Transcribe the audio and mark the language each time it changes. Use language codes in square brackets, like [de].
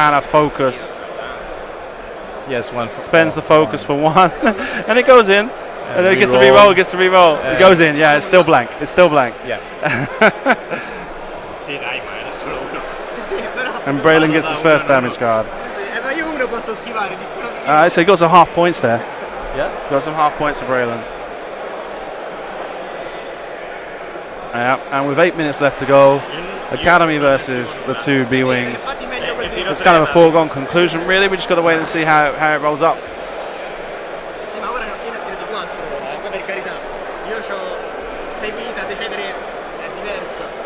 [en] and a focus. Yes, one. Spends the focus for 1, and it goes in. And then he gets to re-roll. re-roll. Gets to re-roll. It goes in. Yeah, it's still blank. It's still blank. Yeah. [it] sì dai, ma era solo uno. Sì, però. [en] And Braylon gets his first damage card. [it] Sì, ma io uno posso schivare, di più lo schivo. [en] So he got some half points there. Yeah. Got some half points for Braylon. Yeah, and with 8 minutes left to go, Academy versus the 2 B-Wings. [it] Infatti meglio così. [en] It's kind of a foregone conclusion, really. We just got to wait and see how it rolls up. [it] Sì, ma ora io ne ho tirati 4, poi per carità. Io ho 6 vita, decidere è diverso.